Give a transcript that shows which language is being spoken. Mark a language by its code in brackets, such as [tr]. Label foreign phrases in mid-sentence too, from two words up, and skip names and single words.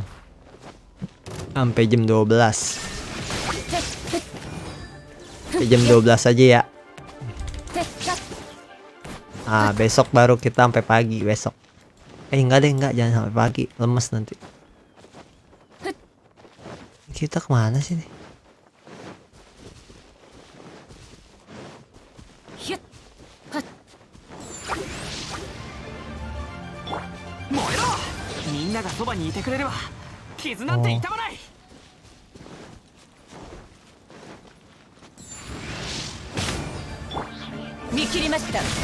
[id] Sampai jam 12. Sampai jam 12 aja ya. Ah, besok baru kita sampai pagi besok. Enggak deh, enggak, jangan sampai pagi, lemes nanti. Kita kemana sih nih? [ja] 燃えろ。みんながそばにいてくれれば傷なんて痛まない。見切りました。